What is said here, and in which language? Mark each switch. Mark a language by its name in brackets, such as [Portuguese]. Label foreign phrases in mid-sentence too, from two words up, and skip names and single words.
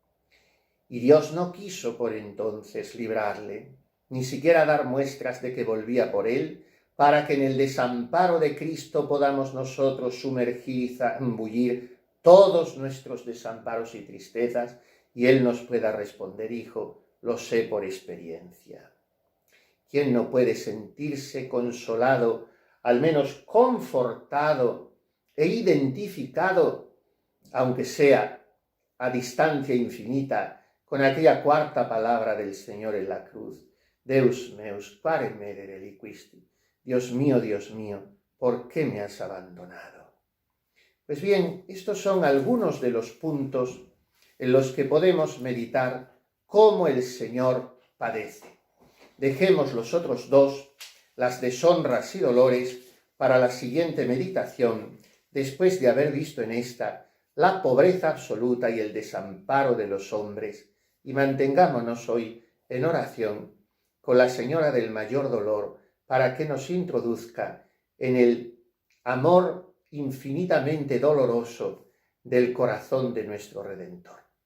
[Spanish] Y Dios no quiso por entonces librarle, ni siquiera dar muestras de que volvía por él, para que en el desamparo de Cristo podamos nosotros sumergir y zambullir todos nuestros desamparos y tristezas, y Él nos pueda responder: hijo, lo sé por experiencia. ¿Quién no puede sentirse consolado, al menos confortado e identificado, aunque sea a distancia infinita, con aquella cuarta palabra del Señor en la cruz? [Latin] Deus meus, quare mere reliquisti. [Spanish] Dios mío, ¿por qué me has abandonado? Pues bien, estos son algunos de los puntos en los que podemos meditar cómo el Señor padece. Dejemos los otros dos, las deshonras y dolores, para la siguiente meditación, después de haber visto en esta la pobreza absoluta y el desamparo de los hombres, y mantengámonos hoy en oración con la Señora del Mayor Dolor, para que nos introduzca en el amor infinitamente doloroso del corazón de nuestro Redentor.